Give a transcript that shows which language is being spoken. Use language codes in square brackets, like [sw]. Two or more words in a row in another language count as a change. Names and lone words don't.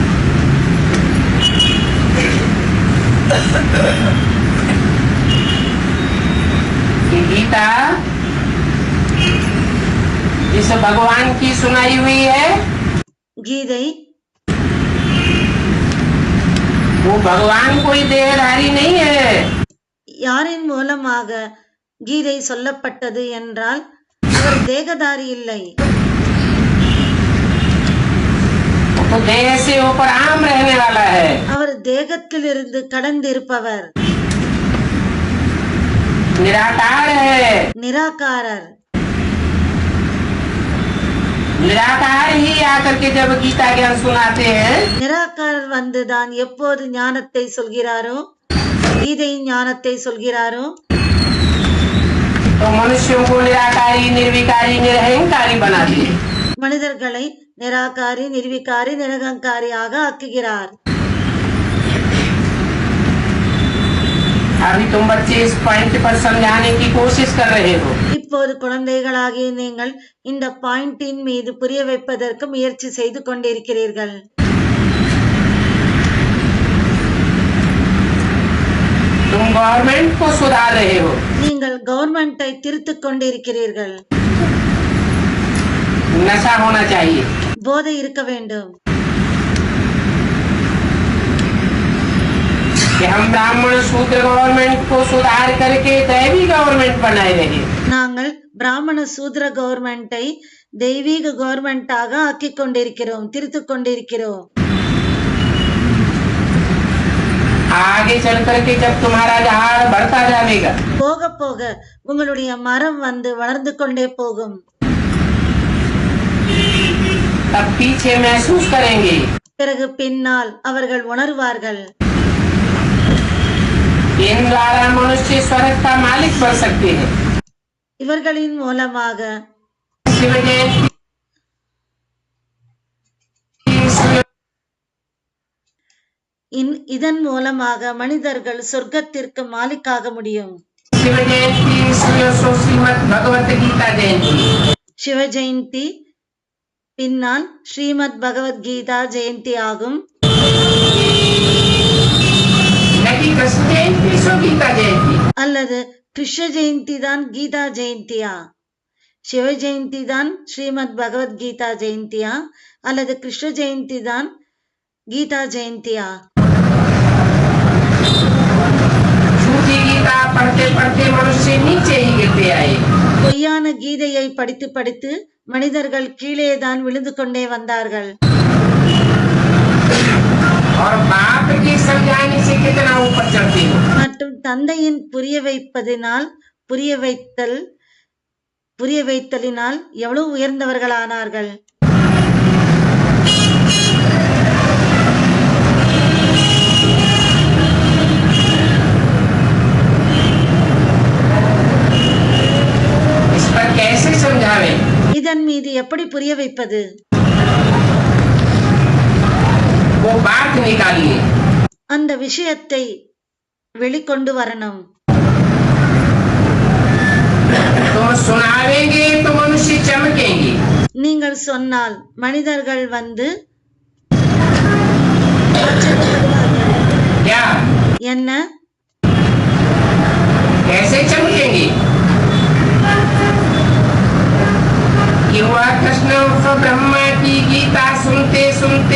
[hi] गीता जिस भगवान की सुनाई हुई है [ta] கீதை [hi] वो भगवान कोई देहधारी नहीं है। [ta] யாரின் மூலமாக கீதை சொல்லப்பட்டது என்றால் அவர் தேகதாரி இல்லை. [hi] तो देह से ऊपर आम रहने वाला है। [ta] அவர் தேகத்திலிருந்து கடந்திருப்பவர், [hi] निराकार है। [ta] நிராகாரர். [hi] निराकार ही आकर के जब गीता ज्ञान सुनाते हैं [ta] நிராகாரர் வந்துதான் எப்போது ஞானத்தை சொல்கிறாரோ, கீதை ஞானத்தை சொல்கிறாரோ, [hi] तो मनुष्यों को निराकारी निर्विकारी निरहंकारी बनाते हैं। [ta] மனிதர்களை நிராகாரி நிர்விகாரி நிரகங்காரியாக ஆக்குகிறார். [hi] अभी तुम बच्चे इस पॉइंट पर समझाने की कोशिश कर रहे हो। [ta] இப்போது குழந்தைகளாகிய நீங்கள் இந்த பாயிண்டின் மீது புரிய வைப்பதற்கு முயற்சி செய்து கொண்டிருக்கிறீர்கள். [hi] तुम गवर्नमेंट को सुधार रहे हो। [ta] நீங்கள் கவர்மெண்டை திருத்திக் கொண்டிருக்கிறீர்கள். [hi] नशा होना चाहिए। [ta] போதை இருக்க வேண்டும். [hi] कि हम ब्राह्मण शूद्र गवर्नमेंट को सुधार करके दैवी गवर्नमेंट बनाए रहे। [ta] நாங்கள் பிராமண சூத்ர கவர்மெண்டை தெய்வீக கவர்மெண்டாக ஆக்கிக் கொண்டிருக்கிறோம், திருத்திக் கொண்டிருக்கிறோம். [hi] आगे चल करके जब तुम्हारा झाड़ बढ़ता जाएगा [ta] போக போக உங்களுடைய மரம் வந்து வளர்ந்து கொண்டே போகும். [hi] तब पीछे महसूस करेंगे [ta] பிறகு பின்னால் அவர்கள் உணர்வார்கள், [hi] इन द्वारा मनुष्य स्वर्ग का मालिक बन सकते हैं। [ta] இவர்களின் மூலமாக [hi] शिव जयंती [ta] இதன் மூலமாக மனிதர்கள் சொர்க்கத்திற்கு மாலிக்காக முடியும். [hi] शिव जयंती श्रीमद् भगवत गीता जयंती [ta] சிவ ஜெயந்தி பின்னால் ஸ்ரீமத் பகவத்கீதா ஜெயந்தி ஆகும். [hi] नहीं कृष्ण जयंती सो गीता जयंती। [ta] அல்லது கிருஷ்ண ஜெயந்தி தான் கீதா ஜெயந்தியா? சிவ ஜெயந்தி தான் ஸ்ரீமத் பகவத்கீதா ஜெயந்தியா? அல்லது கிருஷ்ண ஜெயந்தி தான் கீதா ஜெயந்தியா? [hi] झूठी गीता पढ़ते पढ़ते मनुष्य नीचे ही गिरते आए। [ta] பொய்யான கீதையை படித்து படித்து மனிதர்கள் கீழேதான் விழுந்து கொண்டே வந்தார்கள். [hi] और बाप के समझाने से कितना ऊपर चढ़ते हो। [ta] மற்றும் தந்தையின் புரிய வைத்தலினால் எவ்வளவு உயர்ந்தவர்களானார்கள். [hi] इस पर कैसे समझावे? [ta] இதன் மீது எப்படி புரிய வைப்பது? [hi] वो बात निकालिए। [ta] அந்த விஷயத்தை வெளிக்கொண்டு வரணும். [hi] तुम सुनावेंगे तो मनुष्य चमकेंगे। [ta] நீங்கள் சொன்னால் மனிதர்கள் வந்து [hi] क्या? [ta] என்ன? [hi] कैसे चमकेंगे? कि वह कृष्ण उर्फ ब्रह्मा की गीता सुनते सुनते